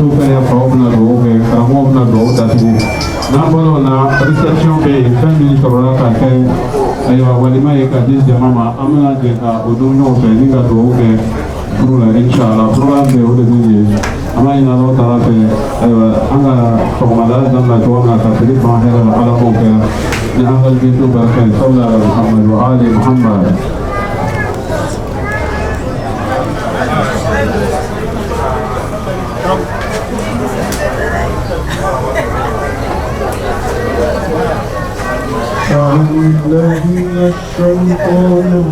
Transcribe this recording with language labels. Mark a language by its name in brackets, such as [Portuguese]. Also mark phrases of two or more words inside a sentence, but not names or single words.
[Bambara] fɛnɛ faw bɛna dugawu kɛ karamɔgɔw bɛna dugawu datugu n'an bɔra o la réception bɛ yen fɛn min sɔrɔla ka kɛ ayiwa walima ye ka di jama ma an bɛna jɛ ka o don ɲɔgɔn fɛ ni ka dugawu kɛ furu la inshallah programme bɛ o de bɛ yen an b'a ɲini [Arabic] الله تعالى [Bambara] fɛ ayiwa an ka sɔgɔmada daminɛ cogo min na ka tile ban hɛrɛ la ala k'o kɛ ni an ka bi to barika ye sabula Muhammad [Arabic] وآل محمد. أعوذ بالله من الشيطان